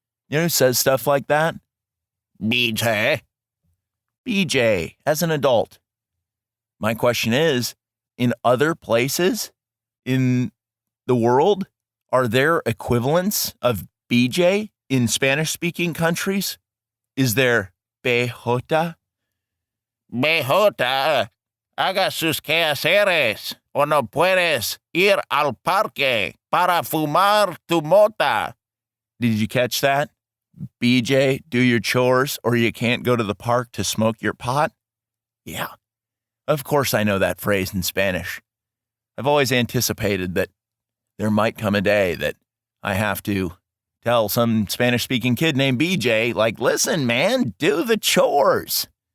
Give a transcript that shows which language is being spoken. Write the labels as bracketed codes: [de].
[en] You know who says stuff like that? BJ. BJ, as an adult. My question is, in other places in the world, are there equivalents of BJ in Spanish-speaking countries? Is there BJ? [es] BJ, haga sus quehaceres o no puedes ir al parque para fumar tu mota. [en] Did you catch that? BJ, do your chores or you can't go to the park to smoke your pot? Yeah. Of course I know that phrase in Spanish. I've always anticipated that there might come a day that I have to tell some Spanish-speaking kid named BJ, like, listen, man, do the chores.